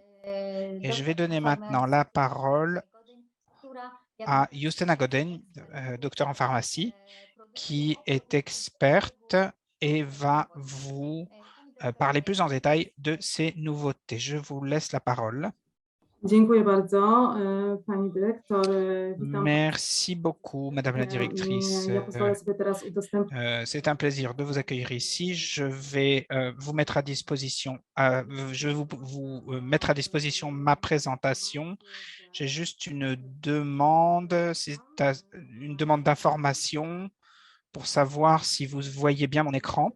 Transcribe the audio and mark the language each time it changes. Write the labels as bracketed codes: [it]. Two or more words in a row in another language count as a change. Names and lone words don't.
[fr] Et je vais donner maintenant la parole à Justyna Goden, docteur en pharmacie, qui est experte et va vous parler plus en détail de ces nouveautés. Je vous laisse la parole. [pl] Dziękuję bardzo, pani dyrektor. Witam. [fr] Merci beaucoup, Madame la directrice. [pl] Ja pozwolę sobie teraz udostępnić. [fr] C'est un plaisir de vous accueillir ici. Je vais vous mettre à disposition, mettre à disposition ma présentation. J'ai juste une demande, une demande d'information pour savoir si vous voyez bien mon écran.